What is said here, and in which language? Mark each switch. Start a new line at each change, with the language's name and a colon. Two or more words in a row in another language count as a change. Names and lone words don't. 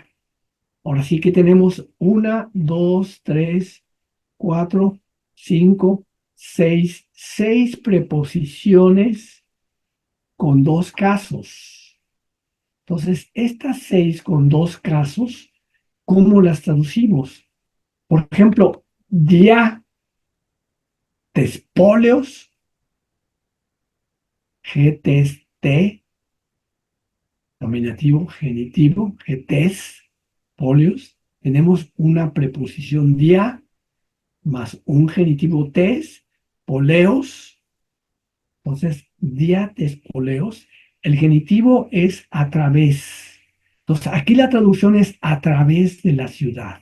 Spanish: Ahora sí que tenemos 1, 2, 3, 4, 5, 6 preposiciones con dos casos. Entonces, estas 6 con dos casos, ¿cómo las traducimos? Por ejemplo, día, tespolios, GTST, nominativo, genitivo, GTS, polios. Tenemos una preposición día más un genitivo tes, poleos, Entonces, diatespoleos, el genitivo es a través. Entonces, aquí la traducción es a través de la ciudad.